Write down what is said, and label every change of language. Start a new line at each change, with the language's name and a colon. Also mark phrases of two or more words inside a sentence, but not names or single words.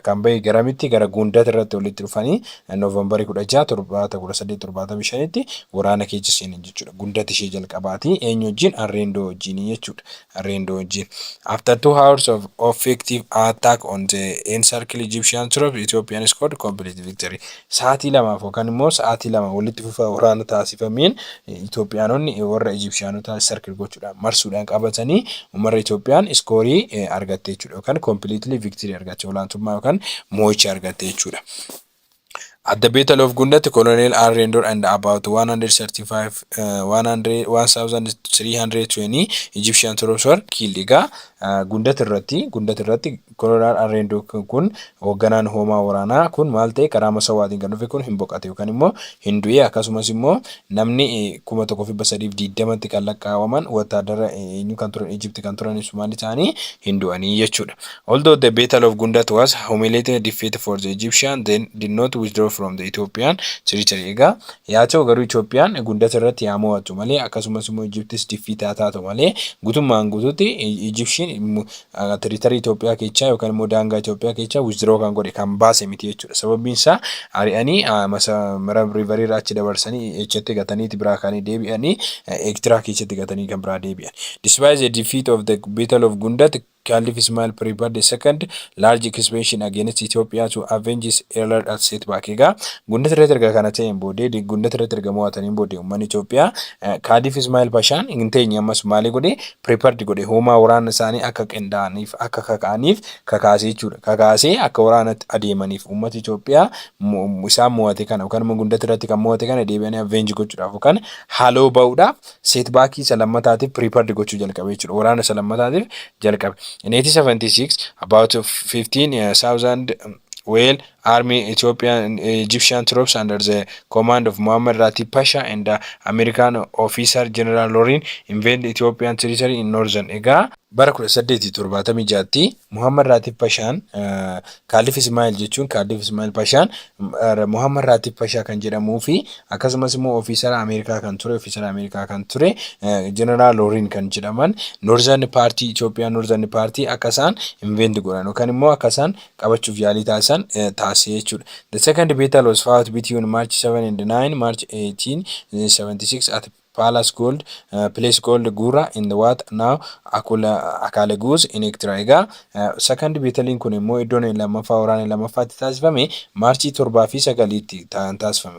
Oromo: Kan bahee garamitti gara Gundat irratti walitti dhufanii Noovembarii 16 1875 waraana keessa seenan jechuudha. Gundat ishee jalqabaati eenyu wajjin Arrendoo wajjin jechuudha. Arrendoo wajjin.
English: After 2 hours of effective attack on the encircled Egyptian troops, Ethiopian scored complete victory.
Oromo: Sa'aatii lamaaf yookaan immoo sa'aatii lama walitti fufa waraana taasifameen Itoophiyaanonni warra Egyptianota circle gochuudhaan marsuudhaan qabatanii uummanni Itoophiyaan iskoorii argatte jechuudha. Yookaan
English: completely victory
Oromo: argatte olaantummaa yookaan moo'icha argatte jechuudha.
English: At the Battle of Gundat, Colonel Arrendoo and about 1,320 Egyptian troops were killed.
Oromo: Egaa Gundat irratti Colonel Arrendoo kun hoogganaan hoomaa waraanaa kun maal ta'e karaa masawwaatiin kan dhufe kun hin boqate yookaan immoo hin du'e akkasumas immoo namni 1320tti kan lakkaa'aman wataadara eenyu kan turan Egypt kan turan Somaalii ta'anii hin du'anii jechuudha.
English: Although the Battle of Gundat was humiliating defeat for the Egyptian, they did not withdraw from the Ethiopian territory.
Oromo: Egaa yaa ta'u garuu Itoophiyaan Gundat irratti yaa mo'attu malee akkasumas immoo Egyptis defeat haa taatu malee guutummaan guutuutti
English: Egyptian territory
Oromo: Itoophiyaa keessaa yookaan immoo daangaa Itoophiyaa keessaa withdraw kan godhe kan baase miti jechuudha. Sababiin isaa ari'anii Marab River irraa achi dabarsanii echatti gatanii biraa kaanii deebi'anii Eertiraa keessatti gatanii kan biraa deebi'an.
English: Despite the defeat of the Battle of Gundat, Caliph Ismail prepared the second large expedition against Ethiopia to avenge his earlier setback.
Oromo: Egaa Gundat irratti erga kana ta'een booddee Gundat irratti erga mo'ataniin booddee uummanni Itoophiyaa Caliph Ismail Pashaan hin teenye ammas maali godhe prepared godhe hoomaa waraana isaanii akka qindaa'aniif akka kaka'aniif kakaasee jechuudha. Kakaasee akka waraanatti adeemaniif uummata Itoophiyaa isaan mo'ate kana yookaan immoo Gundat irratti kan mo'ate kana deebi'anii avenge gochuudhaaf yookaan haaloo ba'uudhaaf setbackii isa lammataatiif prepared gochuu jalqabe jechuudha. Waraana isa lammataatiif jalqabe.
English: In 1876, about 15,000 army Ethiopian Egyptian troops under the command of Muhammad Ratib Pasha and the American officer General Lorin invaded Ethiopian territory in northern.
Oromo: Egaa bara 1876tti Muhammad Ratib Pashaan Caliph Ismail jechuun Caliph Ismail Pashaan Muhammad Ratib Pasha kan jedhamuu fi akkasumas immoo officer Amerikaa kan ture General Lorin kan jedhaman Northern Party Ethiopian Northern Party akka isaan invade godhan yookaan immoo akka isaan qabachuuf yaalii taasisan taasise jechuudha.
English: The second battle was fought between March 7 and 9 March 1876 at Palace Gold, place called Gura in the what now Akale Goose in Eritrea.
Oromo: Egaa
English: second battle
Oromo: kun immoo iddoon lammaffaa waraana lammaffaatti taasifame Maarchii 7 fi 9tti taasifame.